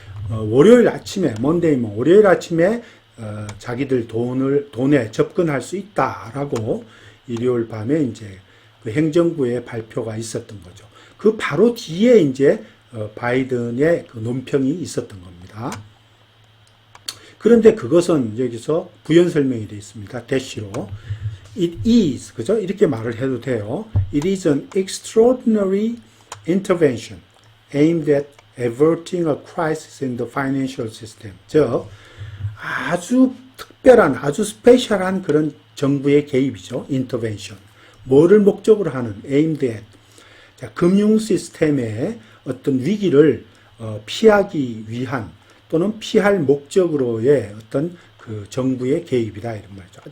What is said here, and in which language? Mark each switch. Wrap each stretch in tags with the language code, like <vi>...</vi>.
<ko>월요일 아침에 월요일 아침에 자기들 돈에 접근할 수 있다라고 일요일 밤에 이제 그 행정부의 발표가 있었던 거죠. 그 바로 뒤에 이제 바이든의 그 논평이 있었던 겁니다. 그런데 그것은 여기서 부연 설명이 되어 있습니다. 대시로.</ko> <en>It is,</en> <ko>그죠? 이렇게 말을 해도 돼요.</ko> <en>It is an extraordinary intervention aimed at averting a crisis in the financial system.</en> <ko>즉, 아주 특별한, 아주 스페셜한 그런 정부의 개입이죠.</ko> <en>intervention.</en> <ko>뭐를 목적으로 하는,</ko> <en>aimed at.</en> <ko>자, 금융 시스템의 어떤 위기를 피하기 위한 또는 피할 목적으로의 어떤 그 정부의 개입이다 이런 말이죠.</ko>